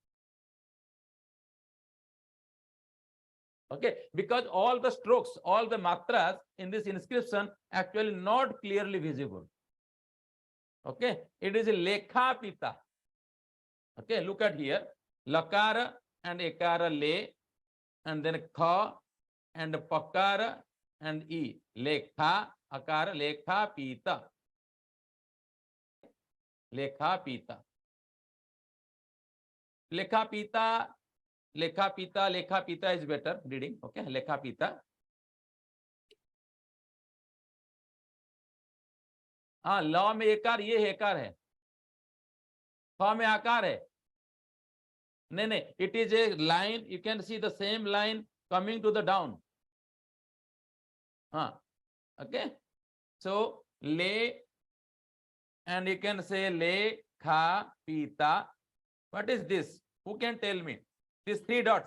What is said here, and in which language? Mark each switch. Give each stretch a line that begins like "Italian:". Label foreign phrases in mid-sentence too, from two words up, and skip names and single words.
English: Okay, because all the strokes, all the matras in this inscription actually not clearly visible. Okay, it is a lekha pita. Okay, look at here. Lakara and ekara le, and then kha and pakara and e. Lekha, akara, lekha pita. Lekha pita. Lekha pita, lekha pita, lekha pita is better reading. Okay, lekha pita.
Hindi: हाँ, लॉ में एकार, ये हेकार है. फ में आकार है. नहीं नहीं,
English: it is a line. You can see the same line coming to the down. हाँ, okay. So le, and you can say le kha pita. What is this? Who can tell me? These three dots.